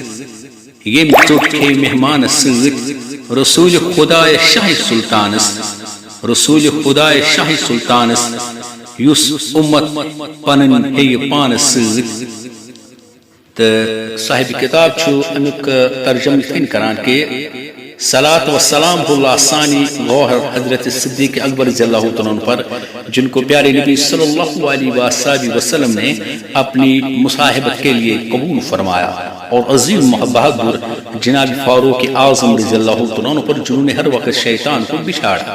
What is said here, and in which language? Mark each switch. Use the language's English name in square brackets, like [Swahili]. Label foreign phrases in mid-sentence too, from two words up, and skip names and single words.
[Kashmiri] یم ژوٚٹ کھیٚیہِ مہمانس سۭتۍ. رسول خدائے شاہ سلطانس رسول خدائے شاہ سلطانس یس امت پنن ہیٚیہِ پانس سۭتۍ. تو صاحب کتاب چھُ امیُک ترجمہ یِتھ کٔنۍ کران کہ [Urdu] صلاۃ و سلام اللہ ثانی غوہر حضرت صدیق اکبر رضی اللہ تعالیٰ عنہ پر جن کو پیارے نبی صلی اللہ علیہ وآلہ وسلم نے اپنی مصاحبت کے لیے قبول فرمایا. اور عظیم بہادر جناب فاروق اعظم رضی اللہ تعالیٰ عنہ پر جنہوں نے ہر وقت شیطان کو بچھاڑا.